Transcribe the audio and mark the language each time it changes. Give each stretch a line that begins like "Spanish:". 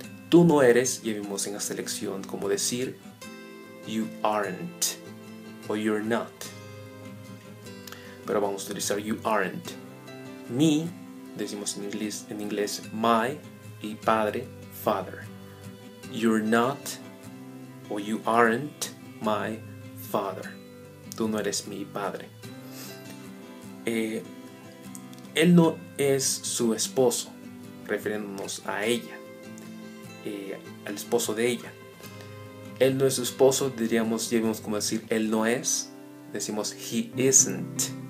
Spanish: Tú no eres, ya vimos en esta lección cómo decir
English: you aren't
Spanish: o
English: you're not,
Spanish: pero vamos a utilizar you aren't. Me, decimos en inglés my, y padre, father.
English: You're not o you aren't my father.
Spanish: Tú no eres mi padre. Él no es su esposo, refiriéndonos a ella, al esposo de ella. Él no es su esposo, diríamos, ya vimos cómo decir él no es, decimos
English: he isn't.